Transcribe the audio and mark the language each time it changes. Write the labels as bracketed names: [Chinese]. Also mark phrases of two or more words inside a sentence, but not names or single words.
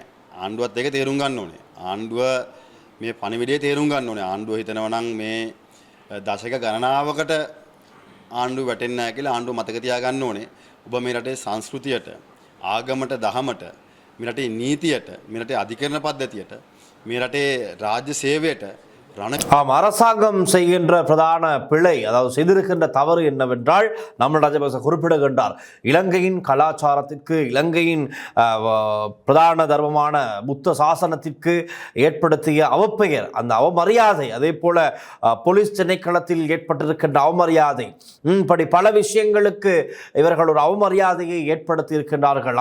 [Sinhala] ආණ්ඩුවත් ඒක තේරුම් ගන්න ඕනේ. ආණ්ඩුව මේ පණිවිඩය තේරුම් ගන්න ඕනේ. ආණ්ඩුව හිතනවා නම් මේ දශක ගණනාවකට ආණ්ඩුව වැටෙන්නේ නැහැ කියලා ආණ්ඩුව මතක තියාගන්න ඕනේ. ඔබ මේ රටේ සංස්කෘතියට, ආගමට, දහමට, මේ රටේ නීතියට, මේ රටේ අධිකරණ පද්ධතියට, මේ රටේ රාජ්‍ය සේවයට [Tamil] அரசாங்கம் செய்கின்ற பிரதான பிழை அதாவது செய்திருக்கின்ற தவறு என்னவென்றால் நாமல் ராஜபக்ச குறிப்பிடுகின்றார். இலங்கையின் கலாச்சாரத்திற்கு இலங்கையின் பிரதான தர்மமான புத்த சாசனத்திற்கு ஏற்படுத்திய அவப்பெயர், அந்த அவமரியாதை, அதே போல போலீஸ் திணைக்களத்தில் ஏற்பட்டிருக்கின்ற அவமரியாதை, இப்படி பல விஷயங்களுக்கு இவர்கள் ஒரு அவமரியாதையை ஏற்படுத்தி இருக்கின்றார்கள்.